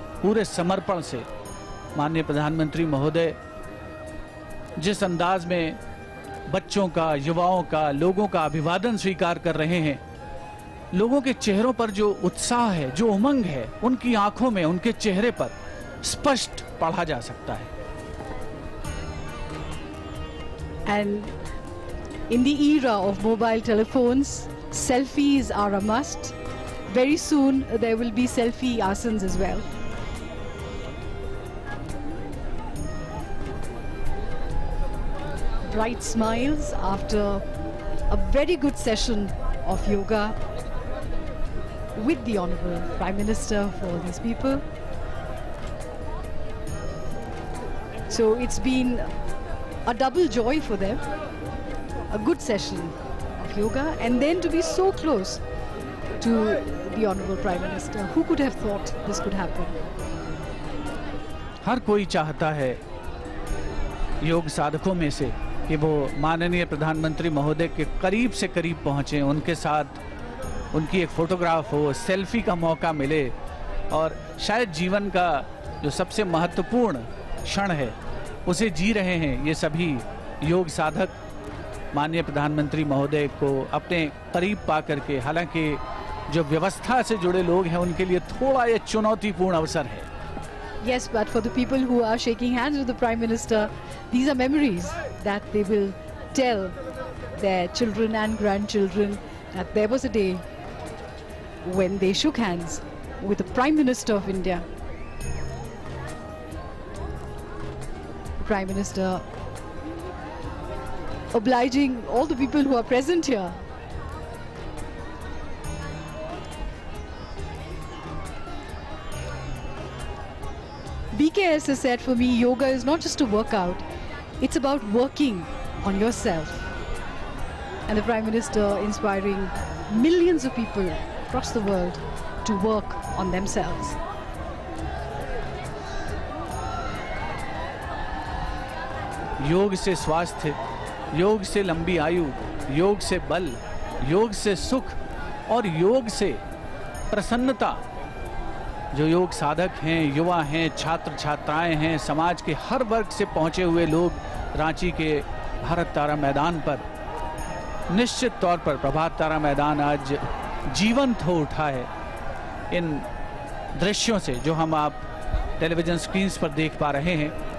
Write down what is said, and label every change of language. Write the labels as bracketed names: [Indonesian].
[Hindi] पूरे समर्पण से माननीय प्रधानमंत्री महोदय जिस अंदाज में बच्चों का, युवाओं का, लोगों का अभिवादन स्वीकार कर रहे हैं, लोगों के चेहरों पर जो उत्साह है, जो उमंग है, उनकी आंखों में, उनके चेहरे पर स्पष्ट पढ़ा जा सकता है। [English] And in the era of mobile telephones, selfies are a must. Very soon there will be selfie asanas as well. Bright smiles after a very good session of yoga with the Honorable Prime Minister for these people. So it's been a double joy for them, a good session of yoga, and then to be so close to the Honorable Prime Minister. Who could have thought this could happen? [Hindi] हर कोई चाहता है योग साधकों में से कि वो माननीय प्रधानमंत्री महोदय के करीब से करीब पहुंचे, उनके साथ उनकी एक फोटोग्राफ हो, सेल्फी का मौका मिले, और शायद जीवन का जो सबसे महत्वपूर्ण क्षण है उसे जी रहे हैं ये सभी योग साधक माननीय प्रधानमंत्री महोदय को अपने करीब पा करके। हालांकि जो व्यवस्था से जुड़े लोग हैं उनके लिए थोड़ा ये चुनौतीपूर्ण अवसर है। [English] Yes, but for the people who are shaking hands with the Prime Minister, these are memories that they will tell their children and grandchildren that there was a day when they shook hands with the Prime Minister of India. Prime Minister obliging all the people who are present here. BKS has said, for me, yoga is not just a workout, it's about working on yourself. And the Prime Minister inspiring millions of people across the world to work on themselves. [Hindi] योग से स्वास्थ्य, योग से लंबी आयु, योग से बल, योग से सुख और योग से प्रसन्नता। जो योग साधक हैं, युवा हैं, छात्र छात्राएं हैं, समाज के हर वर्ग से पहुंचे हुए लोग रांची के भारत तारा मैदान पर, निश्चित तौर पर प्रभात तारा मैदान आज जीवंत हो उठा है इन दृश्यों से जो हम आप टेलीविजन स्क्रीन्स पर देख पा रहे हैं।